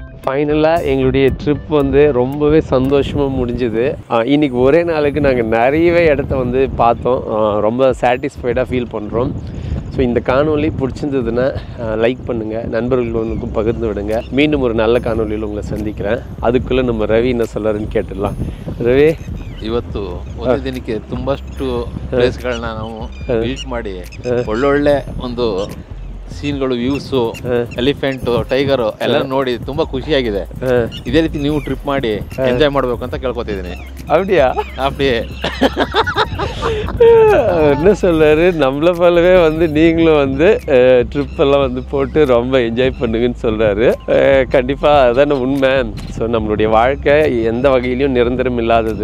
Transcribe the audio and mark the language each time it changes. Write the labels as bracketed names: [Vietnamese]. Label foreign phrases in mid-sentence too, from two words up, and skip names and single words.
[Tamil] ஃபைனலாக எங்களுடைய ட்ரிப் வந்து ரொம்பவே சந்தோஷமாக முடிஞ்சுது. இன்றைக்கி ஒரே நாளுக்கு நாங்கள் நிறையவே இடத்த வந்து பார்த்தோம். ரொம்ப சாட்டிஸ்ஃபைடாக ஃபீல் பண்ணுறோம். ஸோ இந்த காணொலி பிடிச்சிருந்ததுன்னா லைக் பண்ணுங்கள், நண்பர்களுக்கும் பகிர்ந்து விடுங்க. மீண்டும் ஒரு நல்ல காணொலியில் உங்களை சந்திக்கிறேன். அதுக்குள்ளே நம்ம ரவி என்ன சொல்கிறாருன்னு கேட்டுடலாம். [Kannada] ರವಿ, ಇವತ್ತು ಒಂದು ದಿನಕ್ಕೆ ತುಂಬಷ್ಟು ಪ್ಲೇಸ್ಗಳನ್ನ ನಾವು ವಿಸಿಟ್ ಮಾಡಿ ಒಳ್ಳೊಳ್ಳೆ ಒಂದು ಸೀನ್ಗಳು, ವ್ಯೂಸು, ಎಲಿಫೆಂಟು, ಟೈಗರು ಎಲ್ಲ ನೋಡಿ ತುಂಬಾ ಖುಷಿಯಾಗಿದೆ. ಇದೇ ರೀತಿ ನೀವು ಟ್ರಿಪ್ ಮಾಡಿ ಎಂಜಾಯ್ ಮಾಡಬೇಕು ಅಂತ ಕೇಳ್ಕೊತಿದ್ದೀನಿ. [Tamil] அப்படியா? அப்படியே என்ன சொல்றாரு, நம்மளை போலவே வந்து நீங்களும் வந்து ட்ரிப் எல்லாம் வந்து போட்டு ரொம்ப என்ஜாய் பண்ணுங்கன்னு சொல்றாரு. கண்டிப்பாக அதான உண்மை. ஸோ நம்மளுடைய வாழ்க்கை எந்த வகையிலையும் நிரந்தரம் இல்லாதது.